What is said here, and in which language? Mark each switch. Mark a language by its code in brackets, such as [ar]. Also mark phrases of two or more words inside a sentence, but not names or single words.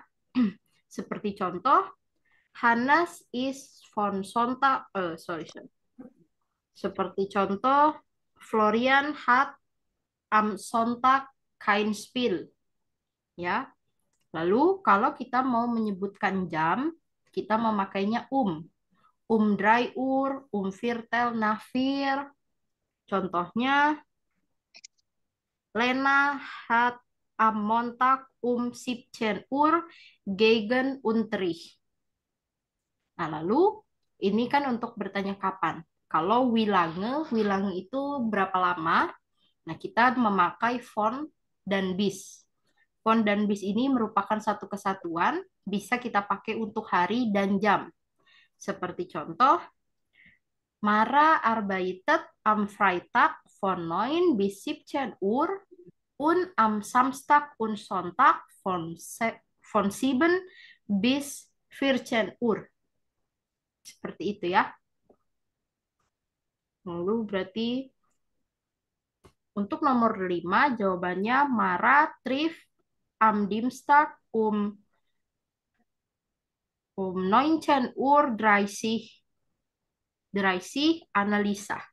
[id] Seperti contoh, [de] Hannes is von Sonntag, [id] sorry. Seperti contoh, [de] Florian hat am Sonntag kein Spiel. [id] Ya. Lalu kalau kita mau menyebutkan jam, kita memakainya [de] um 3 Uhr, Viertel nach 4. Contohnya, Lena hat am Montag 17 Uhr gegen Unterricht. [id] Nah, lalu ini kan untuk bertanya kapan. Kalau wilange itu berapa lama? Nah, kita memakai von dan bis. Von dan bis ini merupakan satu kesatuan, bisa kita pakai untuk hari dan jam. Seperti contoh, [de] Mara arbeitet am Freitag von 9 bis 17 Uhr und am Samstag und Sonntag von 7 bis 14 Uhr. [id] Seperti itu ya. Lalu berarti untuk nomor 5 jawabannya [de] Mara trifft am Dienstag 19 Uhr 30 Analisa.